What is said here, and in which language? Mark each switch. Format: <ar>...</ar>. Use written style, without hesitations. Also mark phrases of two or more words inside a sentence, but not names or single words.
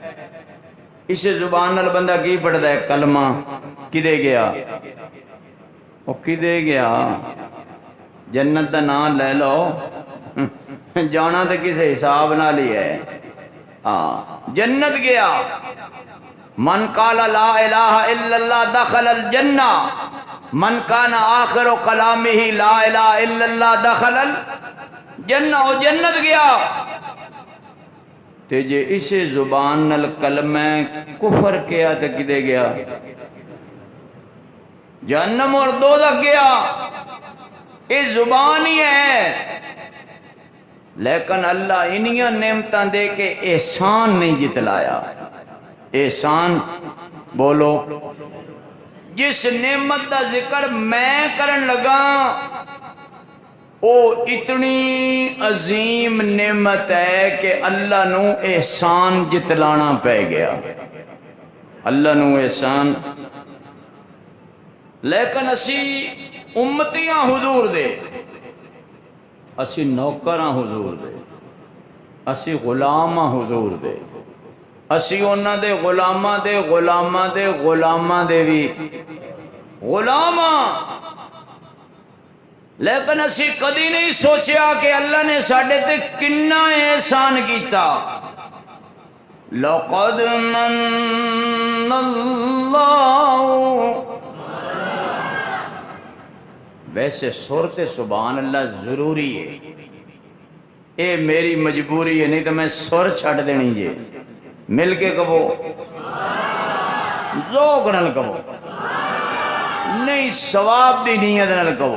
<pa>اسے زبان نال بندہ کی پڑھدا ہے؟ کلمہ. کدے گیا؟ وہ کدے گیا؟ جنت دا نام لے لو، جانا تو کسی حساب نال ہی ہے. جنت گیا.</pa> <ar>من قال لا الہ الا اللہ دخل الجنہ، من کان آخر کلامہ لا الہ الا اللہ دخل الجنہ.</ar> <pa>وہ جنت گیا. تے جے اسے زبان نال کلمہ کفر کیا تے کدے گیا؟ جہنم اور دوزخ گیا.</pa> <ur>یہ زبان ہی ہے.</ur> <pa>لیکن اللہ انہیاں نعمتاں دے کے احسان نہیں جتلایا. احسان بولو. جس نعمت دا ذکر میں کرن لگا او اتنی عظیم نعمت ہے کہ اللہ نو احسان جتلانا پہ گیا. اللہ نو احسان. لیکن اسی امتیاں حضور دے، اسی نوکراں حضور دے، اسی غلاماں حضور دے. اسی انہاں دے غلاماں دے غلاماں دے غلاماں دے بھی غلاماں، لیکن اسی کدی نہیں سوچیا کہ اللہ نے ساڈے تے کنا احسان کیتا۔</pa> <ar>لقد من اللہ،</ar> <pa>ویسے سورت</pa> <ar>سبحان اللہ</ar> <pa>ضروری ہے، اے میری مجبوری ہے، نہیں تو میں سر چھڑ دینی جے۔ مل کے کہو، ذوق نال کہو، نہیں ثواب دی نیت نال کہو۔</pa>